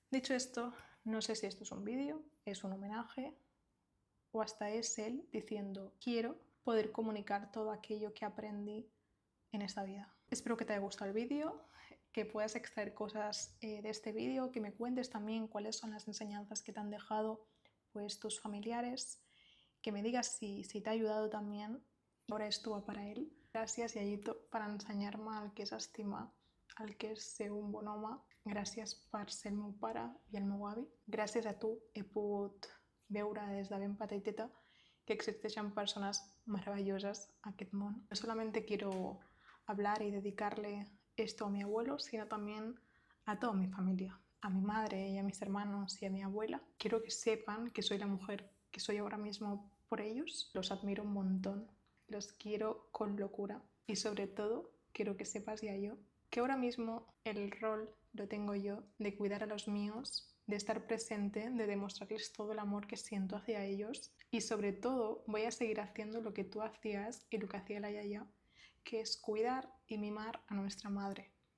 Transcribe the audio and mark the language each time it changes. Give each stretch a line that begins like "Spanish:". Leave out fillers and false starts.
Spanish: Dicho esto, no sé si esto es un vídeo, es un homenaje o hasta es él diciendo quiero poder comunicar todo aquello que aprendí en esta vida. Espero que te haya gustado el vídeo, que puedas extraer cosas de este vídeo, que me cuentes también cuáles son las enseñanzas que te han dejado pues, tus familiares, que me digas si te ha ayudado también. Ahora esto va para él.
Catalan: Gràcies, Yayito, per ensenyar-me el que és estimar, el que és ser un bon home. Gràcies per ser el meu pare i el meu avi. Gràcies a tu he pogut veure des de ben petiteta que existeixen persones maravilloses a aquest món.
Spanish: No solamente quiero hablar y dedicarle esto a mi abuelo, sino también a toda mi familia, a mi madre y a mis hermanos y a mi abuela. Quiero que sepan que soy la mujer que soy ahora mismo por ellos. Los admiro un montón, los quiero con locura y sobre todo quiero que sepas, Yayo, que ahora mismo el rol lo tengo yo de cuidar a los míos, de estar presente, de demostrarles todo el amor que siento hacia ellos y sobre todo voy a seguir haciendo lo que tú hacías y lo que hacía la Yaya, que es cuidar y mimar a nuestra madre.